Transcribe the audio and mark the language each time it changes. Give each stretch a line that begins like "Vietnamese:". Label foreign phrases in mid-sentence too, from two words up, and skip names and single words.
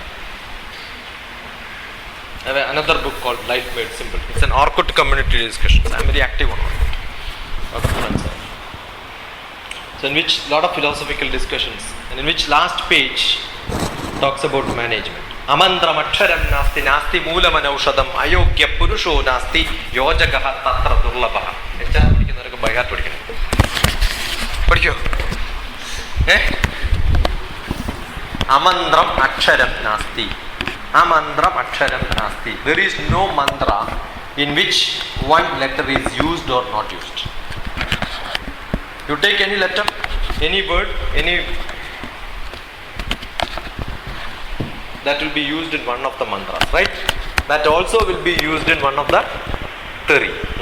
English: I have another book called Life Made Simple. It's an Orkut community discussion. I'm very active on Orkut. So in which a lot of philosophical discussions, and in which last page talks about management.
Sanskrit: अमन्त्रम् अक्षरं नास्ति, नास्ति मूलमनौषधम्, अयोग्य पुरुषो नास्ति, योजकः तत्र दुर्लभः.
Malayalam: HR പഠിക്കുന്നവർക്ക്
English: by heart
Malayalam: പഠിക്കണം. പഠിക്കോ?
Sanskrit: अमन्त्रम् अक्षरं नास्ति. अमन्त्रम् अक्षरं नास्ति.
English: There is no mantra in which one letter is used or not used. You take any letter, any word, any that will be used in one of the mantras, right? That also will be used in one of the three.